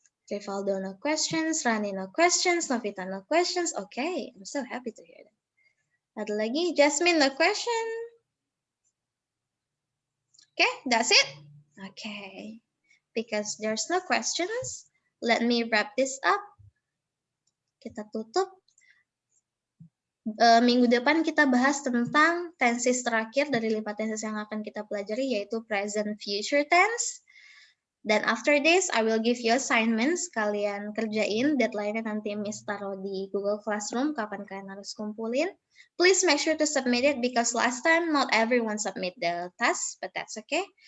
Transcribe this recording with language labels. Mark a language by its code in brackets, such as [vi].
[en] Rivaldo, no questions. Rani, no questions. Novita, no questions. Okay, I'm so happy to hear that. [id] Ada lagi? [en] Jasmine, no question. Okay, that's it. Okay, because there's no questions, let me wrap this up. [id] Kita tutup. Minggu depan kita bahas tentang tenses terakhir dari 5 tenses yang akan kita pelajari, yaitu present future tense. Dan [en] after this, I will give you assignments. [id] Kalian kerjain, deadline-nya nanti Miss taruh di Google Classroom, kapan kalian harus kumpulin. [en] Please make sure to submit it, because last time not everyone submit the task, but that's okay.